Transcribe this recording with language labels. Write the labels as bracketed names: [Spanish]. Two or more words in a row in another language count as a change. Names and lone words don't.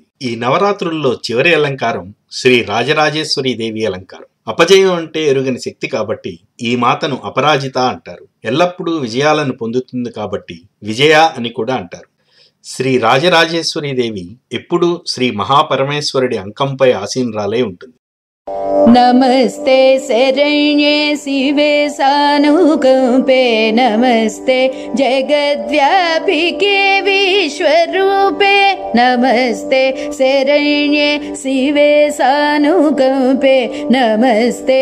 [Telugu] ఈ నవరాత్రుల్లో చివరి అలంకారం శ్రీ రాజరాజేశ్వరి దేవి అలంకారం. అపజయం అంటే ఎరుగని శక్తి కాబట్టి ఈ మాతను అపరాజిత అంటారు. ఎల్లప్పుడూ విజయాలను పొందుతుంది కాబట్టి విజయ అని కూడా అంటారు. శ్రీ రాజరాజేశ్వరి దేవి ఎప్పుడూ శ్రీ మహాపరమేశ్వరుడి అంకంపై ఆసీనురాలై ఉంటుంది. [Sanskrit] नमस्ते शरण्ये शिवे सानुकंपे नमस्ते जगद्व्यापिके विश्वरूपे नमस्ते शरण्ये शिवे सानुकंपे नमस्ते